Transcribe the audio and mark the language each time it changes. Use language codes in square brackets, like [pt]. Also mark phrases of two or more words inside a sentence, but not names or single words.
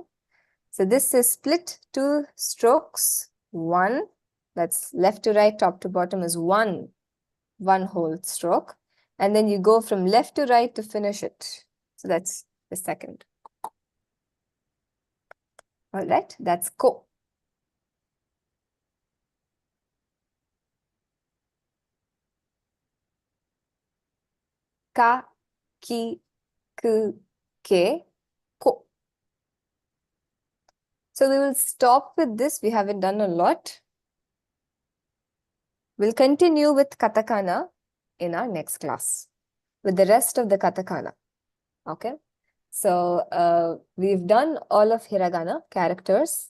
[en] So this is split 2 strokes, 1, that's left to right, top to bottom is 1 whole stroke. And then you go from left to right to finish it. So that's the second. All right, that's Ko. [ja] Ka, ki, ku, ke, ko. [en] So we will stop with this. We haven't done a lot. We'll continue with katakana in our next class with the rest of the katakana. Okay. So we've done all of hiragana characters.